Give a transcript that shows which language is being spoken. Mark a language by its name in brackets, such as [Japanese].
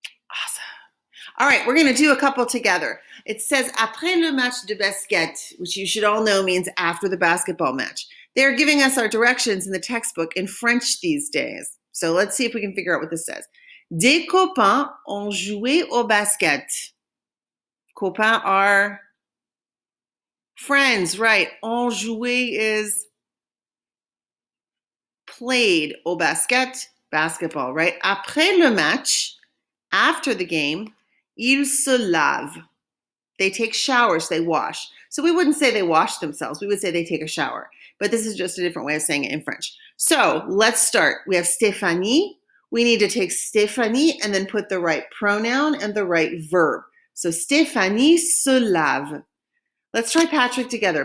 [English] Awesome. All right, we're going to do a couple together. It says [French] après le match de basket, [English] which you should all know means after the basketball match. They're giving us our directions in the textbook in French these days. So let's see if we can figure out what this says. [French] Des copains ont joué au basket. [English] Copains are friends, right? [French] Ont joué [English] is played. [French] Au basket, [English] basketball, right? [French] Après le match, [English] after the game, [French] ils se lavent. [English] They take showers, they wash. So we wouldn't say they wash themselves. We would say they take a shower. But this is just a different way of saying it in French. So let's start. We have Stéphanie. We need to take Stéphanie and then put the right pronoun and the right verb. So Stéphanie [French] se lave. [English] Let's try Patrick together.